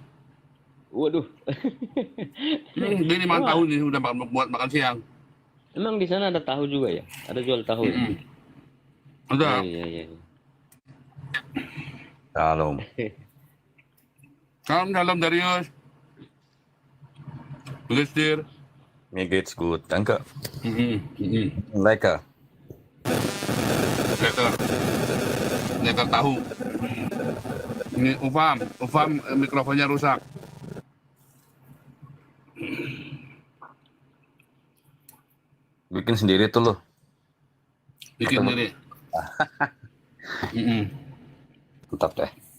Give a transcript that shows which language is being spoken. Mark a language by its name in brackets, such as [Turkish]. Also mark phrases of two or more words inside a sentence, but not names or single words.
[Indonesian] Waduh. Ini 5 tahun nih udah buat makan siang. Emang di sana ada tahu juga ya? Ada jual tahu ya? Ada. Iya. Shalom. Salam Darius. Listir. [German] Mir geht's gut, danke. Lecker. [Indonesian] Lecker tahu. Ini Ufam mikrofonnya rusak. Bikin sendiri tuh lo. Bikin sendiri. Mantap deh.